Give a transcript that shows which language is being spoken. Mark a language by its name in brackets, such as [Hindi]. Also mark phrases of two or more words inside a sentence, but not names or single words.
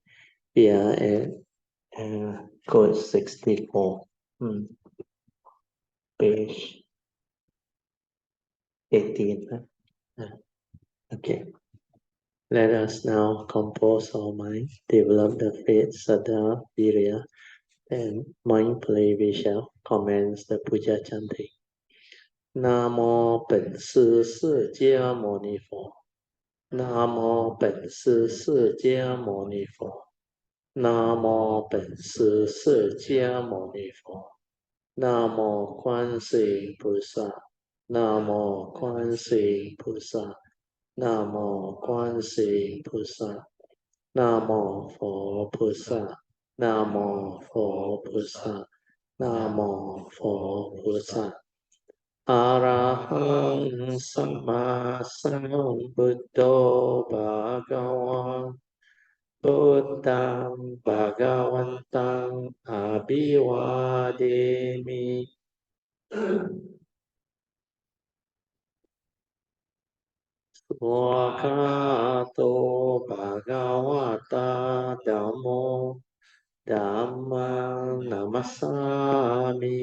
[English] We are at code 64, page 18. Okay, let us now compose our mind, develop the faith, Saddha, Virya, and mindfully we shall commence the Puja chanting. [Chinese] 南无本师释迦牟尼佛。南无本师释迦牟尼佛。南无本师释迦牟尼佛。南无观世音菩萨。南无观世音菩萨。南无观世音菩萨。南无佛菩萨。南无佛菩萨。南无佛菩萨。 [Pali] อะระหังสัมมาสัมพุทโธภะคะวะพุทธังภะคะวันตังอะภิวาเทมิสุขะโตภะคะวะตาธัมโมธัมมังนัมมัสสามิ